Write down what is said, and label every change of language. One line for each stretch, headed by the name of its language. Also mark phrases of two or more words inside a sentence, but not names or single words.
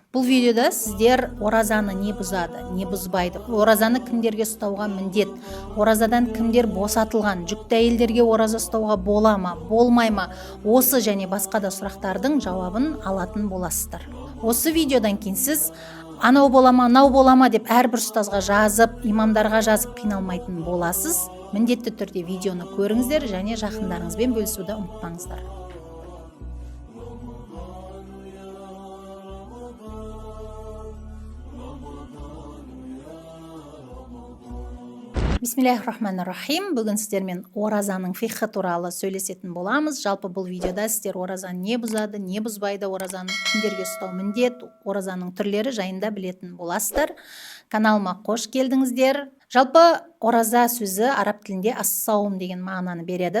Kazakh: Бұл видеода сіздер оразаны не бұзады, не бұзбайды, оразаны кімдерге ұстауға міндет, оразадан кімдер босатылған, жүкті әйелдерге ораза ұстауға бола ма, болмай ма, осы және басқа да сұрақтардың жауабын алатын боласыздар. Осы видеодан кейін сіз анау бола ма, мынау бола ма деп әрбір ұстазға жазып, имамдарға жазып қиналмайтын боласыз. Міндетті түрде видеоны көріңіздер және жақындарыңызбен бөлісуді ұмытпаңыздар.
Arabic: بسم الله الرحمن الرحيم.
Kazakh: Бүгін сіздермен оразаның фиқхы туралы сөйлесетін боламыз. Жалпы бұл видеода сіздер оразаны не бұзады, не бұзбайды, оразаны кімдерге ұстау міндет, оразаның түрлері жайында білетін боласыздар. Каналыма қош келдіңіздер. Жалпы ораза сөзі араб тілінде ас-саум деген мағынаны береді.